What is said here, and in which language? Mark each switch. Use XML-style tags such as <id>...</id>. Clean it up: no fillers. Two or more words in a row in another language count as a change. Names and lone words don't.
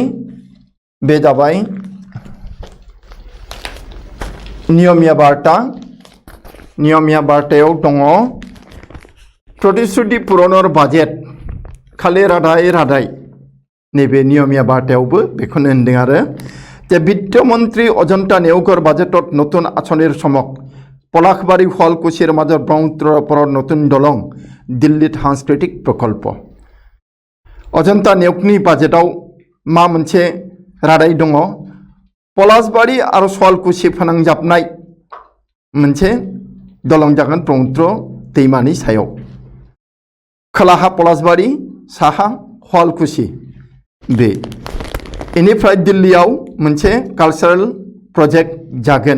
<brx>बे जाबाय नियमिया बार्ता। नियमिया बार्तायाव दङ</brx> <as>প্ৰতিশ্ৰুতি পূৰণৰ বাজেট</as> <brx>खालि रादाय नैबे नियमिया बार्तायावबो बेखौनो होनदों आरो</brx> <as>যে বিত্তমন্ত্ৰী অজন্তা নেওগৰ বাজেটত নতুন আঁচনিৰ চমক। পলাশবাৰী শুৱালকুছিৰ মাজত ব্ৰহ্মপুত্ৰৰ ওপৰত নতুন দলং, দিল্লীত সাংস্কৃতিক প্ৰকল্প।</as> <brx>অজন্তা নেওগनि বাজেটাव मा मोनसे रादाय दङ। पलाशबारी आरो शुवालकुसि फोनांजाबनाय मोनसे दलं जागोन ब्रह्मपुत्र दैमानि सायाव। खोलाहा पलाशबारी, साहा शुवालकुसि। बे इनिफ्राय दिल्लीयाव मोनसे</brx> <en>cultural project</en> <brx>जागोन।</brx>